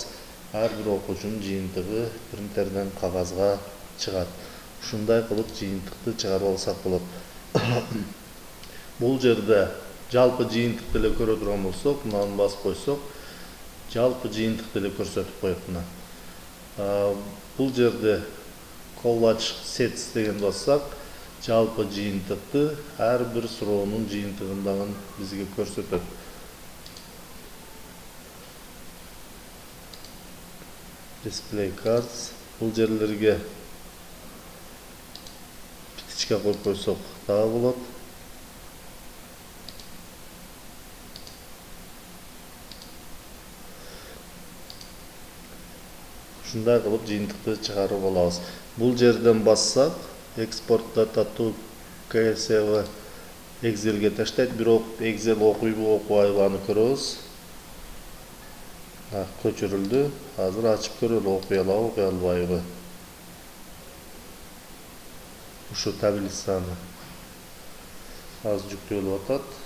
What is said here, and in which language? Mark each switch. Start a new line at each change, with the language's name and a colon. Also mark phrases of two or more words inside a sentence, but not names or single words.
Kyrgyz: Ар бир окуучунун жыйынтыгы принтерден кагазга чыгат. Ушундай кылып жыйынтыкты чыгарып алсак болот. Бул жерде жалпы жыйынтыкты эле көрө турган болсок, мынаны басып койсок, жалпы жыйынтыкты эле көрсөтүп коет мына. Бул жерде
English: collage sets
Kyrgyz: дегенди бассак, жалпы жыйынтыкты ар бир суроонун жыйынтыгындагын бизге көрсөтөт.
English: Display cards.
Kyrgyz: Бул жерлерге петичка коюп койсок дагы болот. Ушундай кылып жыйынтыкты чыгарып алабыз. Бул жерден бассак,
English: export data to CSV Excel'ge таштайт.
Kyrgyz: Бирок Excel окуйбу, окубайбы аны көрөбүз. Көчүрүлдү. Азыр ачып көрөлү, окуй алабы, окуй албайбы. Ушу таблицаны азыр жүктөлүп атат.